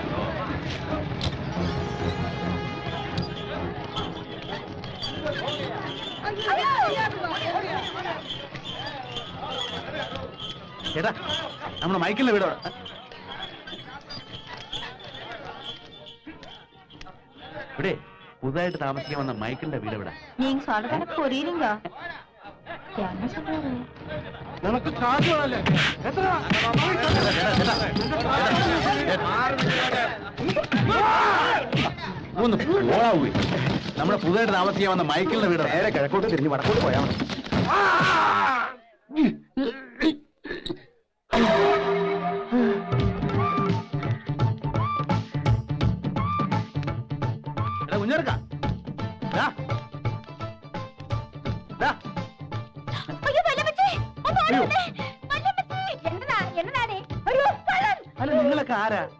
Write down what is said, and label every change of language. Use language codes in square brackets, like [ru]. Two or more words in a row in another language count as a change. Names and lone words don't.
[ml] ചേട്ടാ, നമ്മുടെ മൈക്കിളിന്റെ വീട് ഇവിടെ പുതുതായിട്ട് താമസിക്കാൻ വന്ന മൈക്കിളിന്റെ വീട് ഇവിടെ. [ta] நீங்க சொல்றது எனக்கு புரியுதுங்க. என்ன சொல்றாரு? [ml] നിനക്ക് കാശ് വേണല്ലേ? എത്ര? ഒന്ന് പോളാവൂ. നമ്മുടെ പുതുതായിട്ട് താമസിക്കാൻ വന്ന മൈക്കിളിന്റെ വീട് നേരെ കിഴക്കോട്ട് തിരിഞ്ഞ് വടക്കോട്ട് പോയാൽ മതി. കുഞ്ഞെടുക്ക അല്ല, നിങ്ങളൊക്കെ ആരാ?